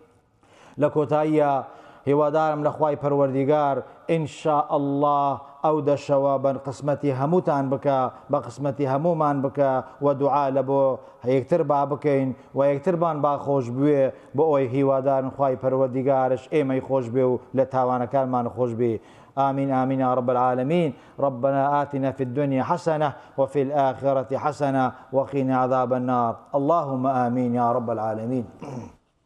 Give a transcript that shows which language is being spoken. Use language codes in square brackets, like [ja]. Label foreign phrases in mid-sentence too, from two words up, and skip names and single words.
[ckb] لە کۆتاییە هیوادارم لە خوای پەروەردیگار [ar] ئینشاء الله [ckb] ئەو دەشەوە بە قسمەتی هەمووتان بکە، بە قسمەتی هەموومان بکە و دوعا لە بۆ یەکتر با بکەین و یەکترمان با خۆش بوێ، بۆ ئەوەی هیوادارن خوای پەروەردیگارش ئێمەی خۆش بێ و لە تاوانەکانمان خۆش بێ. [ar] آمين آمين يا رب العالمين. ربنا آتنا في الدنيا حسنة وفي الآخرة حسنة وقنا عذاب النار. اللهم آمين يا رب العالمين.